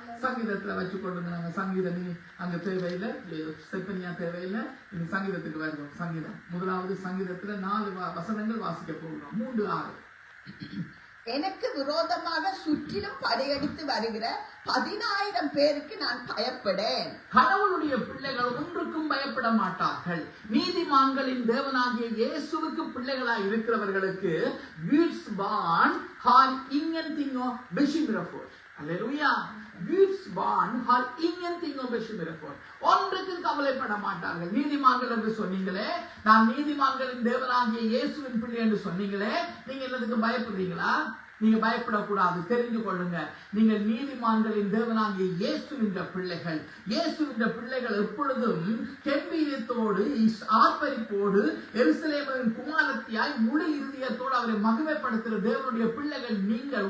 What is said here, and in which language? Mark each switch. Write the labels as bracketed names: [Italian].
[Tamil] சங்கீதத்துல வச்சு கொண்டு நாங்க சங்கீதம் அங்க தேவையில்லை, செப்பனியா தேவையில்லை, இந்த சங்கீதத்துக்கு வருவோம். சங்கீதம் 1வது சங்கீதத்துல 4 வசனங்கள் வாசிக்க போகிறோம். 3:6. எனக்கு விரோதமாக சுற்றிலும் படையெடுத்து வருகிற 10,000 பேருக்கு நான் பயப்படேன். கடவுளுடைய பிள்ளைகள் ஒன்றுக்கும் பயப்பட மாட்டார்கள். நீதிமான்களின் தேவனாகிய இயேசுவுக்கு பிள்ளைகளாய் இருக்கிறவர்களுக்கு [Swedish] Guds barn har ingenting att bekymra för. Halleluja. Guds barn har ingenting att bekymra för. [Tamil] ஒன்றுக்கும் கவலைப்பட மாட்டார்கள். நீதிமான்கள் என்று சொன்னீங்களே, நான் நீதிமான்களின் தேவனாகிய இயேசுவின் பிள்ளை என்று சொன்னீங்களே, நீங்க என்னதுக்கு பயப்படுறீங்களா? நீங்க பயப்படக்கூடாது. தெரிந்து கொள்ளுங்க, நீங்கள் நீதிமான்களின் தேவனாகிய இயேசுவின் பிள்ளைகள். இயேசுவின் பிள்ளைகள் எப்பொழுதும் கெம்பீரத்தோடு ஆர்ப்பரிப்போடு எருசலேமின் குமாரத்தியாய் முழு இருதயத்தோடு அவரை மகிமைப்படுத்துகிற தேவனுடைய பிள்ளைகள் நீங்கள்.